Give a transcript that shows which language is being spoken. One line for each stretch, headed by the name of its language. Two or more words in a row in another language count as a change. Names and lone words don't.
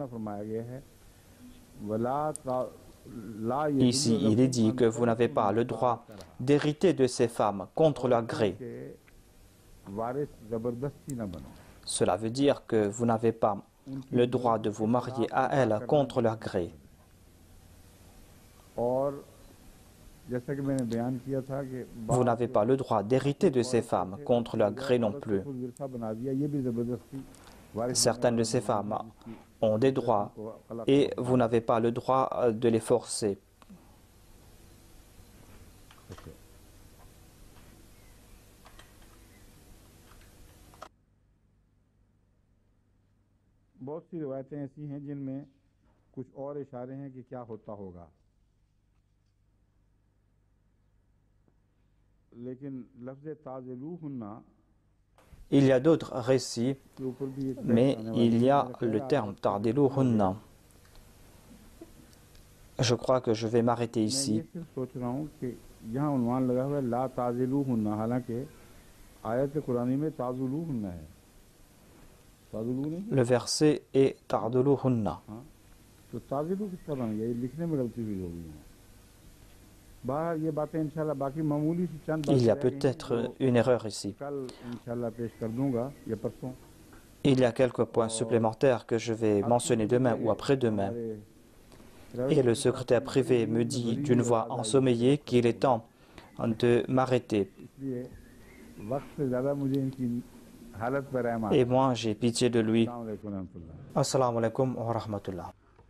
French: Ici, il est dit que vous n'avez pas le droit d'hériter de ces femmes contre leur gré. Cela veut dire que vous n'avez pas le droit de vous marier à elles contre leur gré.
Urdu: جیسا کہ میں نے بیان کیا تھا کہ
French: Vous n'avez pas le droit d'hériter de ces femmes, contre leur gré non plus.
Urdu: ورثہ بنا دیا، یہ بھی زبردستی وارث
French: Certaines de ces femmes ont des droits et vous n'avez pas le droit de les forcer.
Urdu: بہت سی روایتیں ایسی ہیں جن میں کچھ اور اشارے ہیں کہ کیا ہوتا ہوگا، لیکن لفظ تعضلوہن
French: Il y a d'autres récits,
Urdu: کے اوپر بھی ایک
French: mais il y a le terme ta'diluhunna. Je crois que je vais m'arrêter
Urdu: मैं
French: ici.
Urdu: یہ صرف سوچ رہا ہوں کہ یہاں عنوان لگا ہوا ہے
Arabic: لا تعضلوهن,
Urdu: حالانکہ آیت قرآنی میں تعضلوہن ہے، تعضلو نہیں,
French: Le verset est ta'diluhunna.
Urdu: ہاں، تو تعضلو کس طرح بن گیا، یہ لکھنے میں غلطی ہوئی ہوگی. باہر یہ باتیں انشاءاللہ باقی معمولی سی چند
French: Il y a
Urdu: बातें
French: peut-être une erreur ici.
Urdu: کل انشاءاللہ پیش کر دوں گا یا پرسوں.
French: Il y a quelques points supplémentaires que je vais mentionner demain ou après-demain. Et le secrétaire privé me dit d'une voix ensommeillée qu'il est temps de m'arrêter.
Urdu: اس لیے وقت سے زیادہ مجھے ان کی حالت پر رحم آ
French: Et moi, j'ai pitié de lui.
Arabic: السلام عليكم رحمة الله. السلام عليكم ورحمة الله.